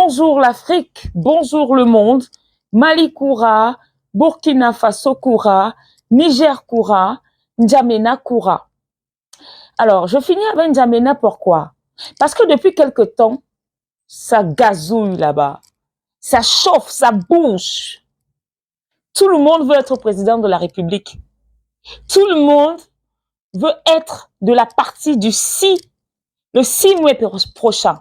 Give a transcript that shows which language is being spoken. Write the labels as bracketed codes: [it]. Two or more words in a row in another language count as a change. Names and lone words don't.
[fr] Bonjour l'Afrique, bonjour le monde. Mali Koura, Burkina Faso Koura, Niger Koura, N'Djamena Koura. Alors, je finis avec N'Djamena, pourquoi? Parce que depuis quelque temps, ça gazouille là-bas. Ça chauffe, ça bouge. Tout le monde veut être président de la République. Tout le monde veut être de la partie du le 6 mai prochain.